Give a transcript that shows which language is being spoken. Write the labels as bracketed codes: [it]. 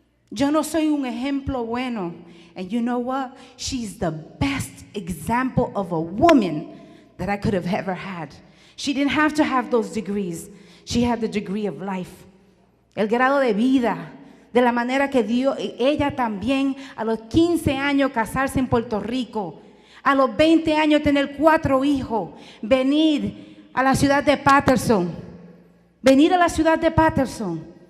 [es] Yo no soy un ejemplo bueno. [en] And you know what? She's the best example of a woman that I could have ever had. She didn't have to have those degrees. She had the degree of life. [es] El grado de vida. De la manera que dio ella también a los 15 años casarse en Puerto Rico. A los 20 años tener 4 hijos. Venir a la ciudad de Patterson. Venir a la ciudad de Patterson.